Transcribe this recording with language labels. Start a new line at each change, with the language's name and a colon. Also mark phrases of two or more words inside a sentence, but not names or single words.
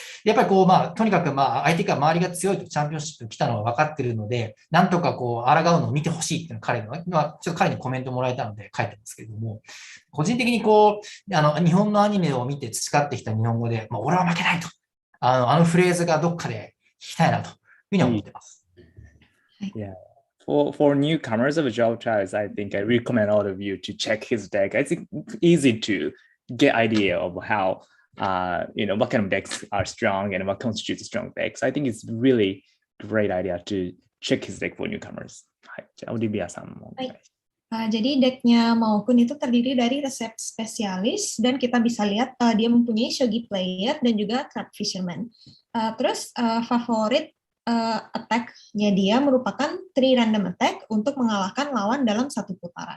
Japanese: やっぱりとにかく相手が周りが強いとチャンピオンシップ来たのは分かってるので、なんとか抗うのを見てほしいっていうのはちょっと彼にコメントもらえたので書いてますけれども、個人的に日本のアニメを見て培ってきた日本語で、俺は負けないと、フレーズがどっかで聞きたいなというふうに思ってます。
English: Yeah. For newcomers of JobTribes, I think I recommend all of you to check his deck. I think it's easy to get idea of how what kind of decks are strong and what constitutes strong decks. I think it's really great idea to check his deck for newcomers.
Japanese: はい、じゃあオリビアさんも。
Indonesian: Jadi decknya Maokun itu terdiri dari resep spesialis dan kita bisa lihat dia mempunyai
English: shogi player
Indonesian: dan juga
English: crab fisherman.
Indonesian: Terus favorit attack-nya dia merupakan 3
English: random attack
Indonesian: untuk mengalahkan lawan dalam 1 putaran.